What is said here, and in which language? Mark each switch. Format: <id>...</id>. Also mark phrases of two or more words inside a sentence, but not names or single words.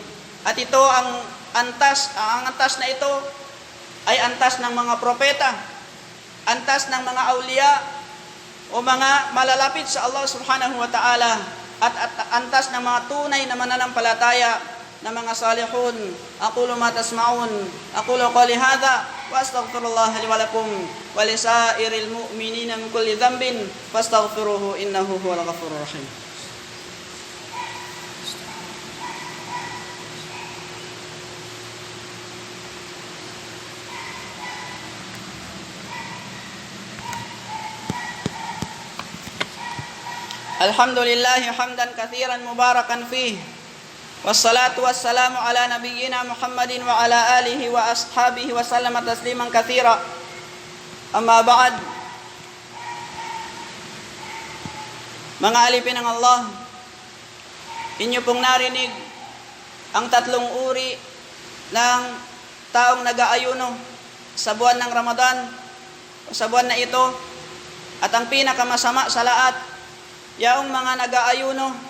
<tl>At ito ang antas na ito ay antas ng mga propeta, antas ng mga awliya o mga malalapit sa Allah</tl> <ar>سبحانه وتعالى,</ar> <tl>at antas ng mga tunay na mananampalataya na mga salihun.</tl> <ar>أقول ما تسمعون، أقول قولي هذا وأستغفر الله لي ولكم ولسائر المؤمنين من كل ذنب فاستغفروه إنه هو الغفور الرحيم. الحمد لله حمدا كثيرا مباركا فيه، والصلاة والسلام على نبينا محمد وعلى آله وأصحابه وسلم تسليما كثيرا. أما بعد.</ar> <tl>Mga alipin ng Allah, inyo pong narinig ang tatlong uri ng taong nag-aayuno sa buwan ng Ramadan o sa buwan na ito, at ang pinakamasama sa lahat, yaong mga nag-aayuno</tl>